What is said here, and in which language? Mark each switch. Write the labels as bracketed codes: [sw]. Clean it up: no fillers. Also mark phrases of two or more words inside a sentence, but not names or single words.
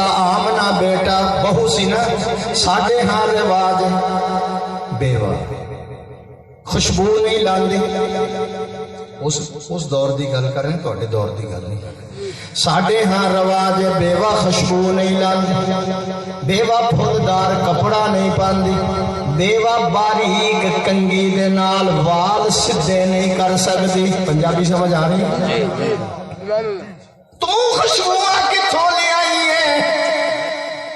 [pa] آمنہ بیٹا بہو سی نا, ساڈے ہاں رواج بیوہ خوشبو نہیں لاندی. اس دور دی گل کریں, تواڈے دور دی گل نہیں. ساڈے ہاں رواج بیوہ خوشبو نہیں لاندی, بیوہ پھلدار کپڑا نہیں پاندی, بیوہ باریک کنگی دے نال وال سدھے نہیں کر سکتی. [ur] پنجابی سمجھ آ رہی ہے؟ [pa] تو خوشبو کتھوں لے آئی ہے؟